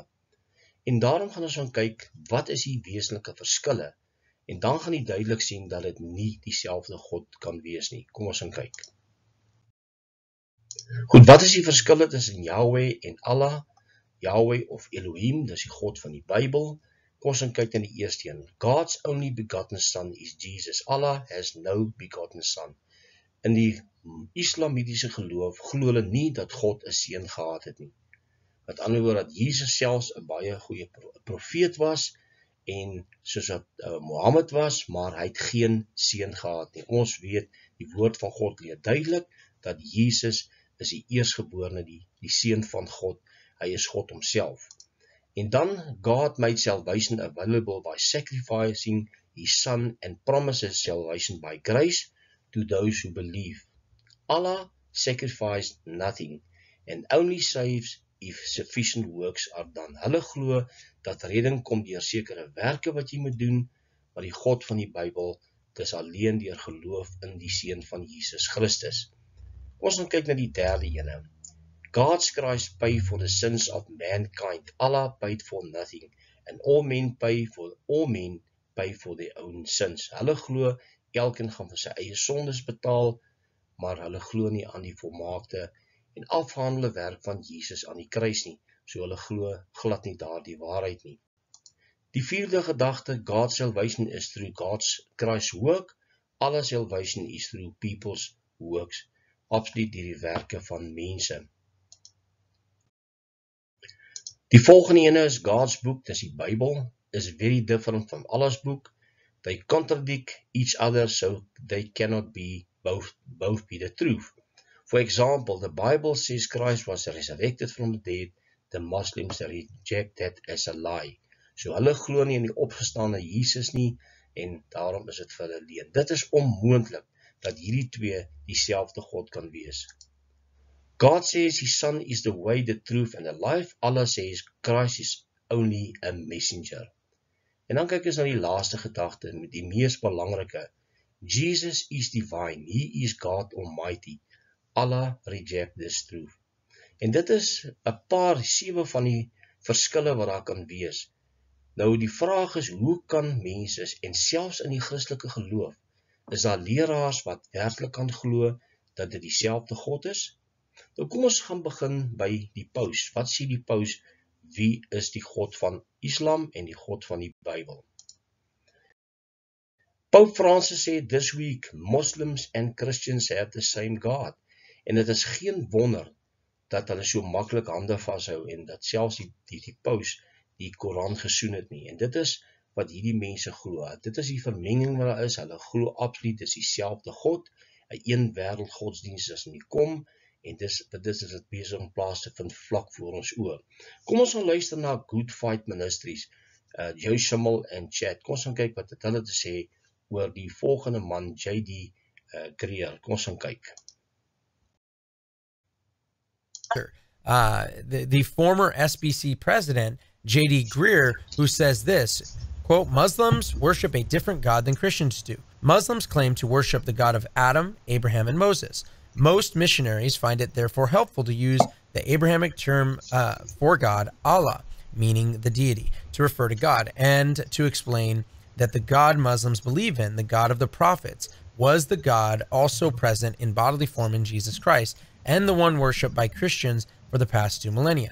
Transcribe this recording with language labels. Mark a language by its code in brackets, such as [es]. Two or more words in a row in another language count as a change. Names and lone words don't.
[af] En daarom gaan ons gaan kyk, wat is die wesenlike verskille? En dan gaan jy duidelik sien dat dit nie dieselfde God kan wees nie. Kom ons gaan kyk. Goed, wat is die verskille tussen Yahweh en Allah? Yahweh of Elohim, dis die God van die Bybel. Kom ons gaan kyk na die eerste een. [en] God's only begotten son is Jesus. Allah has no begotten son. [af] In die islamitiese geloof glo hulle nie dat God 'n seun gehad het nie. Met ander woorde, dat Jesus selfs 'n baie goeie profeet was, en soos wat Mohammed was, maar hy het geen seun gehad nie. Ons weet, die woord van God leer duidelik, dat Jesus is die eerstgeborene, die seun van God, hy is God homself. En dan, [en] God made salvation available by sacrificing his son and promises salvation by grace to those who believe. Allah sacrificed nothing and only saves if sufficient works are done. [af] Hulle glo dat redding kom deur sekere werke wat jy moet doen, maar die God van die Bybel, dis alleen deur geloof in die seun van Jesus Christus. Ons gaan kyk na die derde ene. [en] God's Christ paid for the sins of mankind. Allah paid for nothing, and all men pay for their own sins. [af] Hulle glo elkeen gaan vir sy eie sondes betaal, maar hulle glo nie aan die volmaakte en afgehandelde werk van Jesus aan die kruis nie. So hulle glo glad nie daardie waarheid nie. Die vierde gedagte, [en] God's salvation is through God's Christ's work. Allah's salvation is through people's works. [af] Absoluut deur die werke van mense. Die volgende ene is [en] God's book, [af] dis die Bybel, [en] is very different from Allah's book. They contradict each other, so they cannot be both be the truth. For example, the Bible says Christ was resurrected from the dead. The Muslims reject that as a lie. [af] So hulle glo nie in die opgestane Jesus nie, en daarom is dit vir hulle leuen. Dit is onmoontlik dat hierdie twee dieselfde God kan wees. [en] God says his son is the way, the truth and the life. Allah says Christ is only a messenger. [af] En dan kyk ons na die laaste gedagte, die mees belangrike. [en] Jesus is divine. He is God Almighty. Allah reject this truth. [af] En dit is 7 van die verskille wat daar kan wees. Nou die vraag is, hoe kan mense, en selfs in die Christelike geloof, is daar leraars wat werklik kan glo dat dit dieselfde God is? Nou kom ons gaan begin by die paus. Wat sê die paus? Wie is die God van Islam en die God van die Bybel? Pope Francis sê, [en] this week Muslims and Christians have the same God. [af] En dit is geen wonder dat hulle so maklik hande vashou en dat selfs die paus die Koran gesoen het nie. En dit is wat hierdie mense glo. Dit is die vermenging wat daar is. Hulle glo absoluut dis dieselfde God. 'n een wêreld godsdienst is nie kom, en dit is besig om plaas te vind vlak voor ons oë. Kom ons gaan luister na Good Fight Ministries, Joe Schimmel en Chad. Kom ons gaan kyk wat het hulle te sê oor die volgende man, J.D. Greer. Kom ons gaan kyk. [en] The former SBC president, J.D. Greer, who says this, quote, Muslims worship a different God than Christians do. Muslims claim to worship the God of Adam, Abraham, and Moses. Most missionaries find it therefore helpful to use the Abrahamic term for God, Allah, meaning the deity, to refer to God, and to explain that the God Muslims believe in, the God of the prophets, was the God also present in bodily form in Jesus Christ, and the one worshipped by Christians for the past 2 millennia.